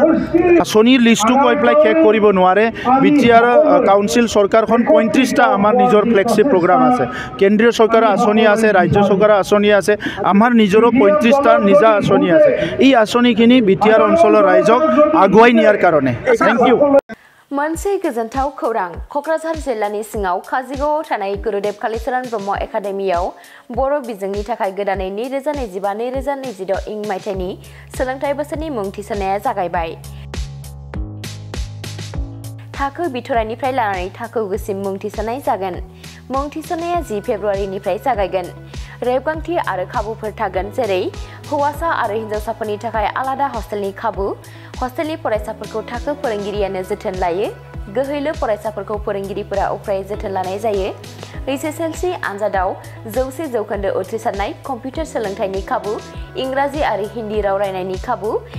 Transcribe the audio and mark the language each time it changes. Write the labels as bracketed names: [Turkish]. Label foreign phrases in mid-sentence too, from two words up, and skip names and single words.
[Assamese] আঁচনিৰ লিষ্টটো কৈ পেলাই শেষ কৰিব নোৱাৰে বিটিআৰ কাউন্সিল চৰকাৰখন 35টা আমাৰ নিজৰ [English] flagship program [Assamese] আছে কেন্দ্ৰীয় চৰকাৰৰ আঁচনি আছে ৰাজ্য চৰকাৰৰ আঁচনি আছে আমাৰ নিজৰো 35টা নিজা আঁচনি আছে এই আঁচনিখিনি বিটিআৰ অঞ্চলৰ ৰাইজক আগুৱাই নিয়াৰ কাৰণে [English] thank you [Bodo] मोनसे गोजोनथाव खौरां कक्राझार जिल्लानि सिङाव काजिगावआव थानाय गुरुदेव कालिचरण ब्रह्म एकाडेमियाव बर' बिजोंनि थाखाय गोदानै 2025-2026 इं मायथाइनि सोलोंथाइ बोसोरनि मुं थिसननाया जागायबाय थाखो बिथराइनिफ्राय लानानै थाखो गोसिम मुं थिसननाय जागोन मुं थिसननाया 10 फेब्रुवारिनिफ्राय जागायगोन रेबगांथि आरो खाबुफोर थागोन जेरै हौवासा आरो हिनजावसाफोरनि थाखाय आलादा हस्टेलनि खाबु हस्टेलनि फरायसाफोरखौ थाखो फोरोंगिरियानो जोथोन लायो गोहैलो फरायसाफोरखौ फोरोंगिरिफोरा उफ्रायै जोथोन लानाय जायो एसएसएलसी आनजादाव 100% उथ्रिसारनाय कम्पिउटार सोलोंथाइनि खाबु इंराजि आरो हिन्दी राव रायनायनि खाबु